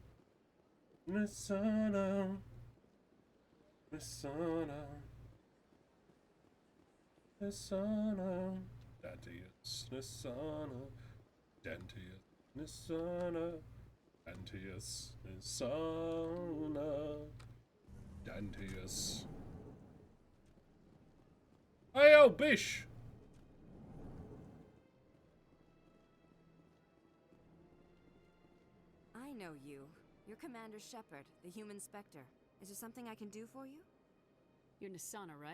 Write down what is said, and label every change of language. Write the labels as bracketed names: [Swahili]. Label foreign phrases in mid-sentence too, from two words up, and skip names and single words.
[English] Nisana. Nisana. Nisana. Dantius. Nisana. Dantius. Nisana. Dantius. Nisana. Dantius. Hey, yo, Bish! I know you. You're Commander Shepard, the human Spectre. Is there something I can do for you? You're Nisana, right?